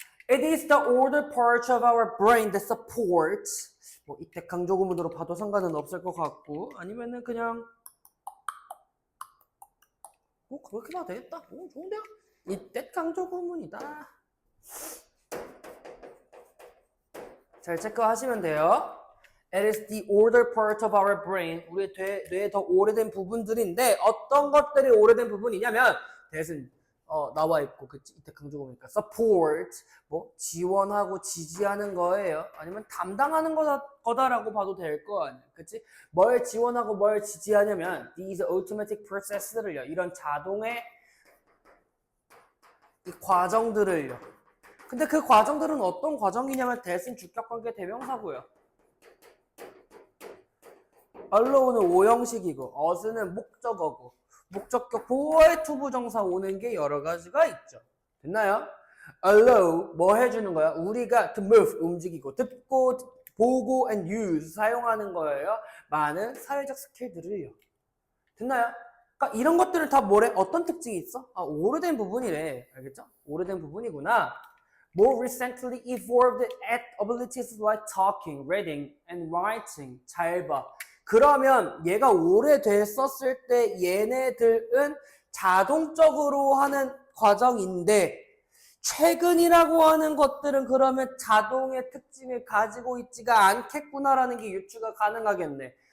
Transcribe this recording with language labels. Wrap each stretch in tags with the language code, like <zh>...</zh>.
<ko>It is the older part of our brain that supports. 뭐 이때 강조구문으로 봐도 상관은 없을 것 같고, 아니면은 그냥 그렇게 봐도 되겠다. 좋은데요? 이때 강조구문이다. 잘 체크하시면 돼요.</ko> <en>It is the older part of our brain.</en> <ko>우리 뇌의 더 오래된 부분들인데 어떤 것들이 오래된 부분이냐면 대신 나와 있고 그치? 이때 강조구문이니까 support 뭐 지원하고 지지하는 거예요. 아니면 담당하는 거다라고 봐도 될 거 아니야. 그치? 뭘 지원하고 뭘 지지하냐면</ko> <en>these automatic processes</en> <ko>를요. 이런 자동의 이 과정들을요. 근데 그 과정들은 어떤 과정이냐면 대신 주격관계 대명사고요. allo는 오형식이고 as는 목적어고 목적격 보어의 투부정사 오는 게 여러 가지가 있죠. 됐나요? allow 뭐 해주는 거야? 우리가</ko> <en>to move</en> <ko>움직이고 듣고 보고 and use 사용하는 거예요. 많은 사회적 스킬들을요. 됐나요? 그러니까 이런 것들은 다 뭐래? 어떤 특징이 있어? 아, 오래된 부분이래. 알겠죠? 오래된 부분이구나.</ko> <en>More recently evolved abilities like talking, reading, and writing.</en> <ko>잘 봐. 그러면 얘가 오래됐었을 때 얘네들은 자동적으로 하는 과정인데 최근이라고 하는 것들은 그러면 자동의 특징을 가지고 있지가 않겠구나라는 게 유추가 가능하겠네.</ko>